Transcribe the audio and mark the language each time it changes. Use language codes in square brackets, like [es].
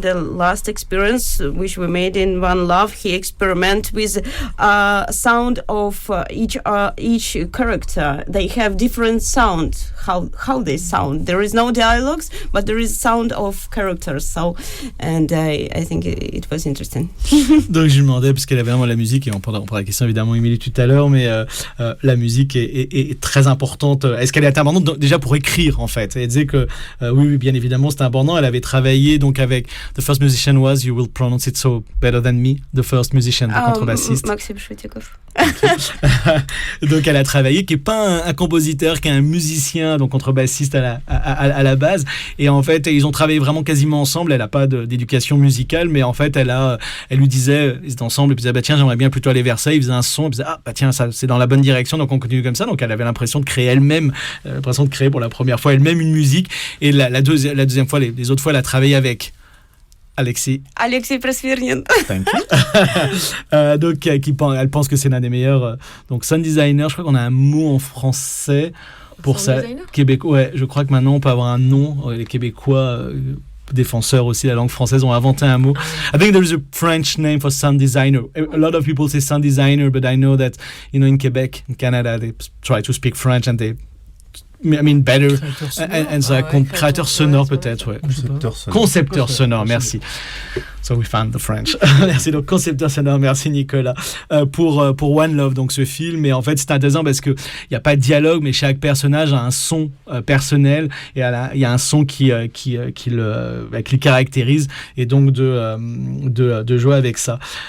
[en] The last experience which we made in One Love, he experimented with sound of each character. They have different sound. How they sound. There is no dialogues, but there is sound of characters. So, and I think it was interesting. [fr] Donc je lui demandais, parce qu'elle avait vraiment la musique, et on prendra la question évidemment Émilie tout à l'heure, mais la musique est très importante. Est-ce qu'elle est importante déjà pour écrire en fait? Elle disait que oui, bien évidemment c'est important. Elle avait travaillé donc avec [en] The First Musician was, you will pronounce it so better than me, The First Musician, [fr] le contrebassiste. Maxim Shutikov. Donc elle a travaillé, qui est pas un compositeur, qui est un musicien, donc contrebassiste à la base, et en fait ils ont travaillé vraiment quasiment ensemble. Elle a pas d'éducation musicale, mais en fait elle lui disait, ils étaient ensemble, et puis tiens, j'aimerais bien plutôt aller vers ça. Il faisait un son, il disait tiens, ça c'est dans la bonne direction, donc on continue comme ça. Donc elle avait l'impression de créer elle-même, pour la première fois elle-même une musique, et la deuxième fois, les autres fois elle a travaillé avec Alexei Prasvirnin. Donc elle pense que c'est l'un des meilleurs donc sound designer. Je crois qu'on a un mot en français pour ça, québécois. Ouais, je crois que maintenant on peut avoir un nom, les Québécois défenseurs aussi de la langue française ont inventé un mot. [en] I think there is a French name for sound designer. A lot of people say sound designer, but I know that, in Quebec, in Canada, they try to speak French and they, I mean, better. And so, [fr] créateur sonore peut-être, ouais. Concepteur sonore, merci. [en] So we found the French. [fr] Merci, donc concepteur sonore, merci Nicolas. Pour One Love, donc ce film, et en fait c'est intéressant parce que il y a pas de dialogue, mais chaque personnage a un son personnel, et il y a un son qui le caractérise, et donc de jouer avec ça.